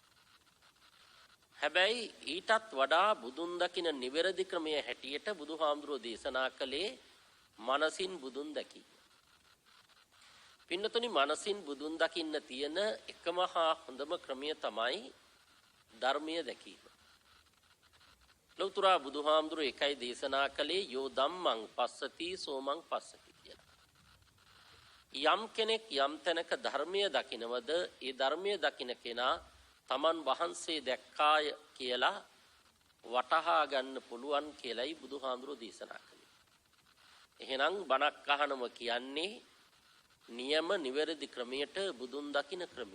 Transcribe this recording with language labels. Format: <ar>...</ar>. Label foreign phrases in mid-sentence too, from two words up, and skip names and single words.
<si>හැබැයි ඊටත් වඩා බුදුන් දකින නිවැරදි ක්‍රමයේ හැටියට බුදුහාමුදුරුවෝ දේශනා කළේ මනසින් බුදුන් දැකීම. පින්නතුනි මනසින් බුදුන් දකින්න තියෙන එකම හා හොඳම ක්‍රමය තමයි ධර්මය දැකීම. ලෞතර බුදුහාමුදුරුවෝ එකයි දේශනා කළේ</si> <pi>යෝ ධම්මං පස්සති සෝමං පස්සති</pi> <si>කියලා. යම් කෙනෙක් යම් තැනක ධර්මය දකිනවද ඒ ධර්මය දකින කෙනා තමන් වහන්සේ දැක්කාය කියලා වටහා ගන්න පුළුවන් කියලයි බුදුහාමුදුරුවෝ දේශනා කළේ. එහෙනම් බණක් අහනම කියන්නේ නියම නිවැරදි ක්‍රමයට බුදුන් දකින ක්‍රමය.</si>